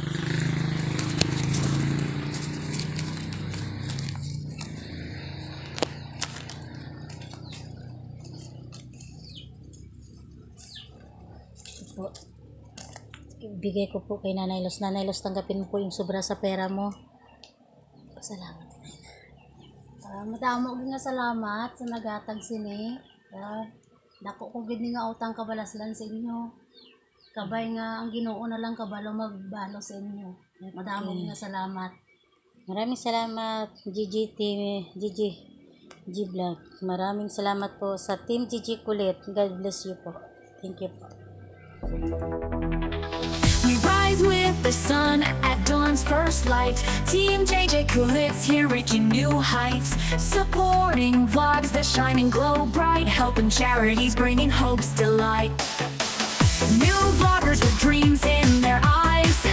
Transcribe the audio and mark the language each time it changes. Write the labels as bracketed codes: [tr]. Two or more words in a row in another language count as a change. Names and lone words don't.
[tl] Po. Bigay ko po kay Nanay Los. Nanay Los, tanggapin mo po yung sobra sa pera mo. Salamat. [hil] Madamo nga salamat sa nagatag sini. Dako ko gid nga utang kabalaslan sa inyo. Kabay nga ang Ginoo na lang kabalo magbalo sa inyo. Madamo nga salamat. [tl] Maraming salamat Gigi Team, Gigi G Vlog. Maraming salamat po sa Team Gigi Kulit. [en] God bless you po. Thank you po. We rise with the sun at dawn's first light. Team JJ Kulit's here reaching new heights. Supporting vlogs that shine and glow bright. Helping charities, bringing hope's delight. New vloggers with dreams in their eyes.